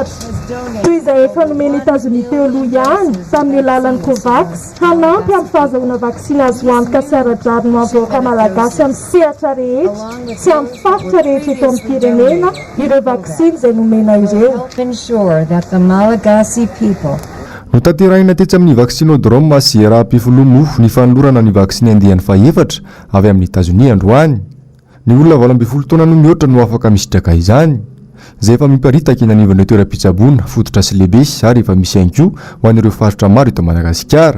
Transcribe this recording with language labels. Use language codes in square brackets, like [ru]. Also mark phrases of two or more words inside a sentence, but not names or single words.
[mg] Toy izay efa nomeny États-Unis teo aloha ihany tamin'ny alalan'ny Covax hanampy amin'ny fahazahoana vaksiny azo antoka sy ara-drary no avoaka malagasy amin'ny sehatra rehetra sy amin'ny faritra rehetra eto amin'ny firenena ireo vaksiny izay nomena ireo. [en] Ensure that the Malagasy people [mg] no tanterahina tetsy amin'ny vaccinodrome sy raha-pifolomo ny fanolorana ny vaksiny andehan'ny faefatra avy amin'ny États-Unis androany. Ny olona 12 taona no mihoatra no afaka misitraka izany izay efa miparitaka eny anivon'ireo toeram-pitsaboana fototra sy lehibe ary efa misy ihany koa ho an'ireo faritra maro eto Madagasikara.